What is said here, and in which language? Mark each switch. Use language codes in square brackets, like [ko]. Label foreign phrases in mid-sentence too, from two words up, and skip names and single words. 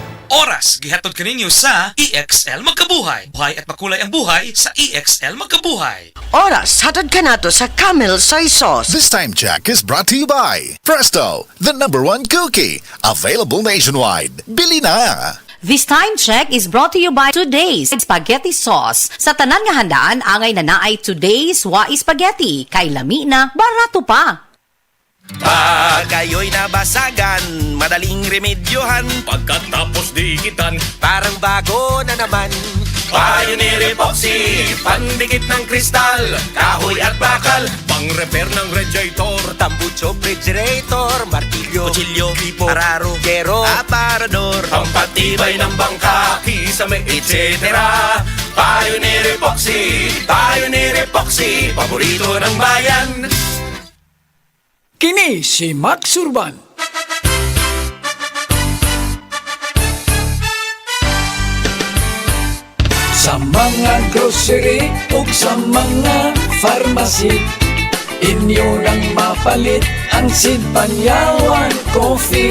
[ceb] oras gihatod kaninyo sa EXL Magkabuhay. [tl] Buhay at makulay ang buhay sa EXL Magkabuhay. [ceb] Oras, hatod ka na to sa Camel Soy Sauce. [en] This time check is brought to you by Presto, the #1 cookie. Available nationwide. [tl] Bili na! [en] This time check is brought to you by Today's Spaghetti Sauce. [ceb] Sa tanan nga handaan, angay na naay Today's Wa Spaghetti. Kay lami na, barato pa. [tl] Pag kayo'y nabasagan, madaling remedyohan. Pagkatapos dikitan, Parang bago na naman. Pioneer Epoxy, pandikit ng kristal, kahoy at bakal, pang-repair ng radiator, Tambucho, refrigerator, martilyo, kutsilyo, tipo, araro, gero, aparador. pampatibay ng bangka, kisame, etc. Pioneer Epoxy, paborito ng bayan. [ceb] Kini si Max Urban. Sa mga grocery ug sa mga pharmacy, inyo nang mapalit ang Sid Panyawan Coffee.